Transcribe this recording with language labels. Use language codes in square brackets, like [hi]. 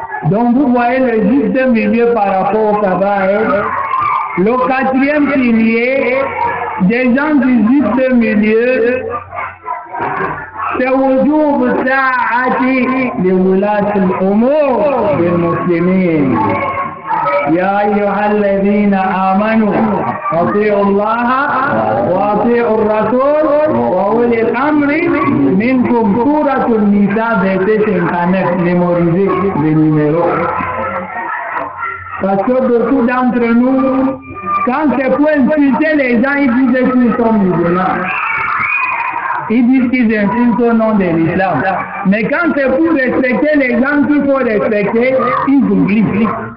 [fr] Donc vous voyez le juste milieu par rapport au Kabaïr. Le quatrième pilier, des gens du juste milieu, c'est wujub sa'ati li wulati al-umur bil muslimin. [ar] يا أيها الذين آمنوا أطيعوا الله وأطيعوا الرسول وأولي الأمر منكم. [fr] سورة النساء verset 59, mémorisez le numéro. Parce que beaucoup d'entre nous, quand c'est pour insulter les gens, ils disent qu'ils sont musulmans. Ils disent qu'ils insultent au nom de l'islam. Mais quand c'est pour respecter les gens qu'il faut respecter, ils oublient.